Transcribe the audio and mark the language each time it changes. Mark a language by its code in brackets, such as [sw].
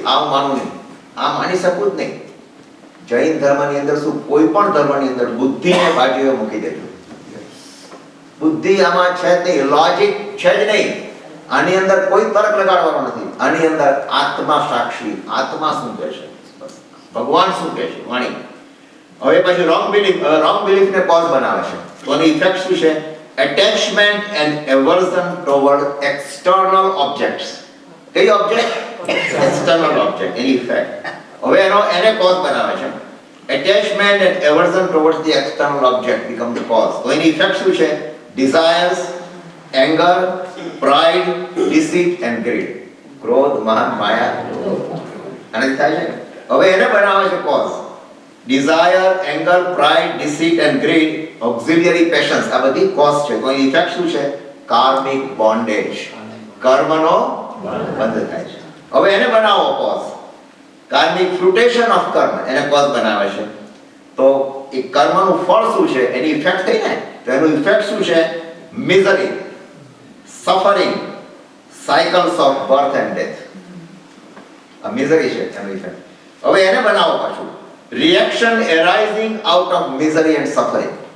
[gu] આ હું માનું નહીં, આ માની શકું જ નહીં. જૈન ધર્મની અંદર શું, કોઈ પણ ધર્મની અંદર બુદ્ધિને બાજુએ મૂકી દેજો. બુદ્ધિ આમાં છે જ નહીં, લોજિક છે જ નહીં. આની અંદર કોઈ તર્ક લગાડવાનો નથી. આની અંદર આત્મા સાક્ષી, આત્મા શું કહે છે, ભગવાન શું કહે છે, વાણી. હવે પછી રોંગ બિલીફ ને કોઝ બનાવે છે. તો આની ઇફેક્ટ શું છે? [en] Attachment and aversion toward external objects. [gu] કઈ ઓબ્જેક્ટ? [en] External object. [gu] એની ઇફેક્ટ. હવે એને કોઝ બનાવે છે. [en] Attachment and aversion towards the external object become the cause. [gu] તો એની ઇફેક્ટ શું છે? [en] Desires, anger, pride, deceit and greed. [gu] ક્રોધ, માન, માયા. અને થાય છે. હવે એને બનાવે છે cause. [en] Desire, anger, pride, deceit and greed, auxiliary passions, [gu] આ બધી કોઝ છે. તો એની ઇફેક્ટ શું છે? [en] Karmic bondage. [gu] કર્મનો બંધ થાય છે. હવે એને બનાવો કોઝ. [en] Karmic fruition of [gu] કર્મ, એને કોઝ બનાવે છે. તો એ કર્મનું ફળ શું છે? એની ઇફેક્ટ થઈ ને. તો એનું ઇફેક્ટ શું છે? [en] Misery, suffering, cycles of birth and death. [gu] આ મિઝરી છે એનું ઇફેક્ટ. હવે એને બનાવો પાછું. [en] Reaction arising out of misery and suffering.